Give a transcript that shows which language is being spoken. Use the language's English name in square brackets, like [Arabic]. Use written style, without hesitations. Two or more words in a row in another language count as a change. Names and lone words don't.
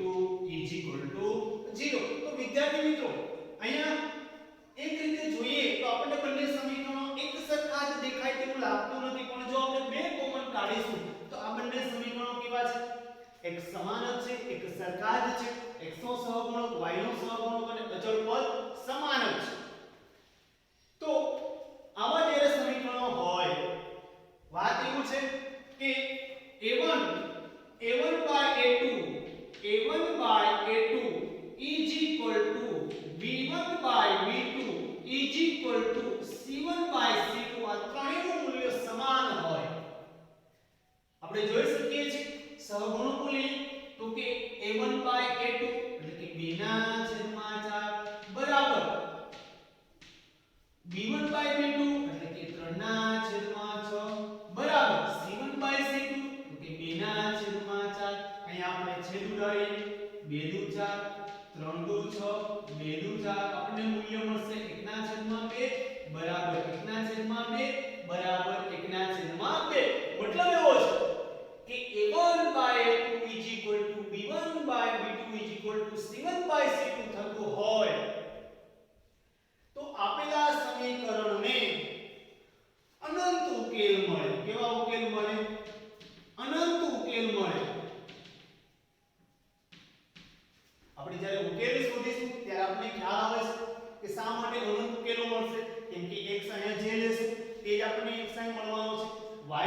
[Gujarati] 2 0 તો વિદ્યાર્થી મિત્રો અહીંયા એક રીતે જોઈએ તો આપણને બંને સમીકરણો એક સરખા જ દેખાય તેવું લાગતું નથી પણ જો આપણે બે કોમન કાઢીશું તો આ બંને સમીકરણો કેવા છે એક સમાન જ છે એક સરખા જ છે x નો સહગુણક y નો સહગુણક અને અચળ પદ સમાન જ છે તો આવા જ્યારે સમીકરણો હોય વાત એવું છે કે [English] a1/a2 is equal to b1/b2 is equal to c1/c2 [Gujarati] આ ત્રણેયનું મૂલ્ય સમાન હોય આપણે જોઈ શકીએ છીએ સહગુણકો લઈએ તો કે a1/a2 એટલે કે 2 ના છેદમાં 4 બરાબર b1/b2 એટલે કે 3 ના છેદમાં 6 બરાબર c1/c2 તો કે 2 ના છેદમાં 4 અહીંયા આપણે છેદ ઉડાડીએ 2 દુ 4 3 દુ 6 2 દુ 4 આપણને મૂલ્ય મળશે 1 ના છેદમાં 2 બરાબર 1 ના છેદમાં 2 બરાબર 1 ના છેદમાં 2 મતલબ એવો છે કે [English] a1/a2 is equal to b1/b2 is equal to c1/c2 [Gujarati] થતું હોય તો આપેલા સમીકરણને અનંત ઉકેલ મળે કેવા ઉકેલ મળે અનંત ઉકેલ મળે આપણે જ્યારે ઉકેલ શોધીશું ત્યારે આપણે ખ્યાલ આવે છે કે શા માટે અનંત ઉકેલો મળશે કેમ કે x અહીંયા જે લેશું તે જ આપણને x અહીં મળવાનો છે y